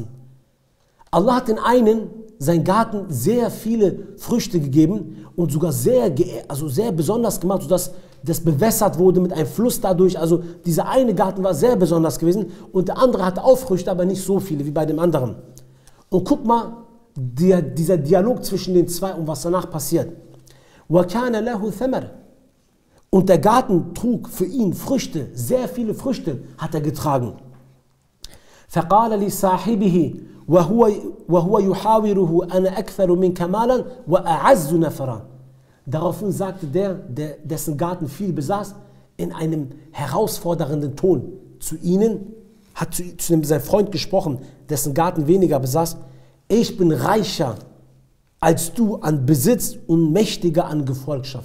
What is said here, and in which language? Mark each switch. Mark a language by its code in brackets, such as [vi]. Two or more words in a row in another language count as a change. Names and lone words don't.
[de] Allah hat den einen, seinen Garten, sehr viele Früchte gegeben und sogar sehr besonders gemacht, sodass das bewässert wurde mit einem Fluss dadurch. Also dieser eine Garten war sehr besonders gewesen und der andere hatte auch Früchte, aber nicht so viele wie bei dem anderen. Und guck mal, dieser Dialog zwischen den zwei und was danach passiert. [ar] وَكَانَ لَهُ ثَمَرٌ. [de] Und der Garten trug für ihn Früchte, sehr viele Früchte hat er getragen. [ar] فَقَالَ لِصَاحِبِهِ وَهُوَ يُحَاوِرُهُ أَنَا أَكْثَرُ مِنْكَ مَالًا وَأَعَزُّ نَفَرًا. [de] Daraufhin sagte dessen Garten viel besaß, in einem herausfordernden Ton zu ihnen, hat zu seinem Freund gesprochen, dessen Garten weniger besaß: Ich bin reicher als du an Besitz und mächtiger an Gefolgschaft.